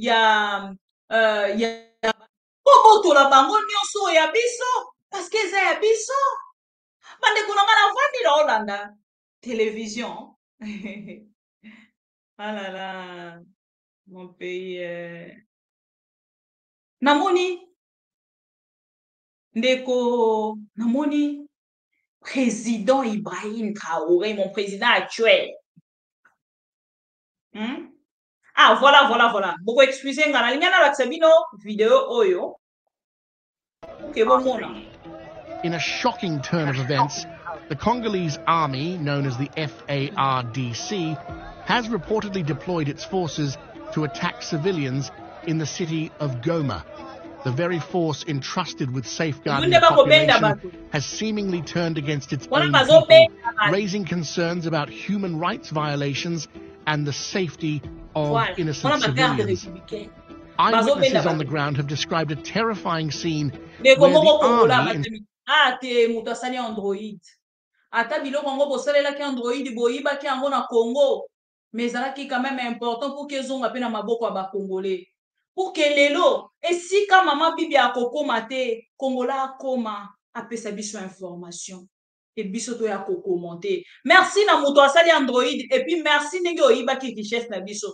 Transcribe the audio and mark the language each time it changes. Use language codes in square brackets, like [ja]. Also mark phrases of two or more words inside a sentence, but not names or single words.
[ln] kobotola bango nyonso ya biso [fr] parce que [ln] eza ya biso bandeko na nga na vandi na olanda télévision [fr] ah là là mon pays [ln] namoni ndeko namoni [fr] président Ibrahim Traoré mon président actuel ah voilà [ln] boko excusez nga nalinga nalakisa bino video oyo ke bomona. [en] In a shocking turn of events, the Congolese army, known as the FARDC, has reportedly deployed its forces to attack civilians in the city of Goma. The very force entrusted with safeguarding the population has seemingly turned against its own people, raising concerns about human rights violations and the safety of innocent civilians. Eyewitnesses on the ground have described a terrifying scene where the army... [ln] te moto asali android ata biloko yango bosalelaki android boyibaki yango na Congo mais ezalaki [fr] quand même important pour que [ln] ezonga mpe na maboko ya bakongolais [fr] pour que [ln] lelo esika mama bibi akokoma te kongola akoma apesa biso information e biso to ya kokomante merci na moto asali android [fr] et puis [ln] merci ndenge oyibaki richesse na biso